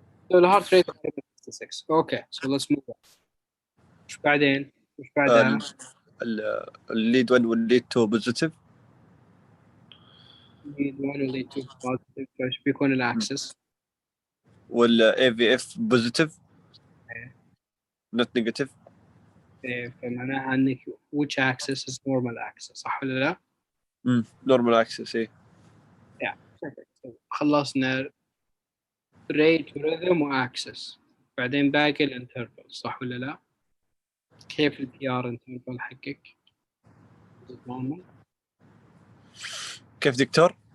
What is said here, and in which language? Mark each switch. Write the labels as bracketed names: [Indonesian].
[English] So the heart rate is 66. Okay, so let's move on. [Arabic] وش بعدين؟ وش بعدها؟ [English] الليد 1 والليد 2 positive. lead 1 و lead 2 positive [Arabic] فايش بيكون [English] الاكسس؟ والاي V F positive not negative. فمعناها انك which axis is normal axis [Arabic] صح ولا لا؟ [English] Normal axis ايه. [Arabic] خلصنا rate ورhythm واكسس بعدين باقي الانترفال صح ولا لا؟ كيف البي ار انترفال حقك؟ normal كيف دكتور؟